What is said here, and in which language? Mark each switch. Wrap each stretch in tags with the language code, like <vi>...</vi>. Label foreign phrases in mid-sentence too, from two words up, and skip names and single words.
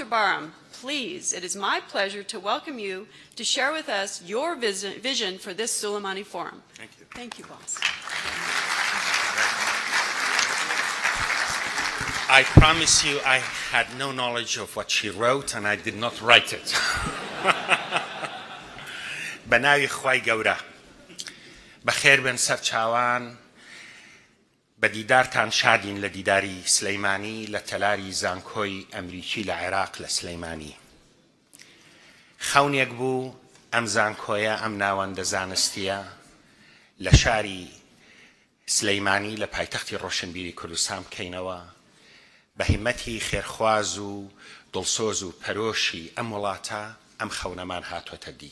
<en>Fourm, please, it is my pleasure to welcome you to share with us your vision for this Sulaimani Forum. Thank you. Thank you, boss. I promise you I had no knowledge of what she wrote and I did not write it.</en> <ckb>بناوی خوای گەورە بەخێر بن سەر چاوان بە دیدارتان شادین لە دیداری سلەیمانی لە تەلاری زانکۆی ئەمریکی لە عێراق لە سلەیمانی. خەونێک بوو ئەم زانکۆیە ئەم ناوەندە زانستیە لە شاری سلەیمانی لە پایتەختی ڕۆشنبیری کوردستان بکەینەوە بە هیمەتی خێرخواز و دڵسۆز و پەرۆشی ئەم وڵاتە ئەم خەونەمان هاتوۆتە دی.</ckb>